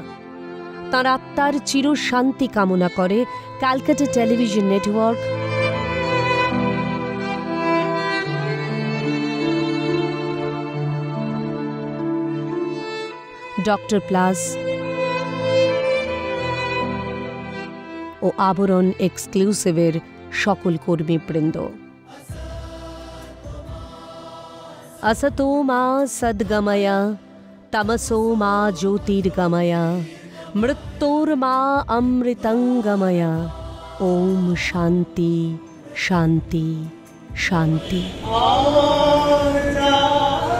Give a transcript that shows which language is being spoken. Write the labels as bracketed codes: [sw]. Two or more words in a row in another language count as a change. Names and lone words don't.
[bn] তাঁর আত্মার চিরশান্তি কামনা করে ক্যালকাটা টেলিভিশন নেটওয়ার্ক, ডক্টর প্লাস ও আবরণ এক্সক্লুসিভের সকল কর্মীবৃন্দ। [sa] असतो मा सद्गमय तमसो मा ज्योतिर्गमय मृत्योर्मा अमृतंगमय। ओम शांति शांति शांति।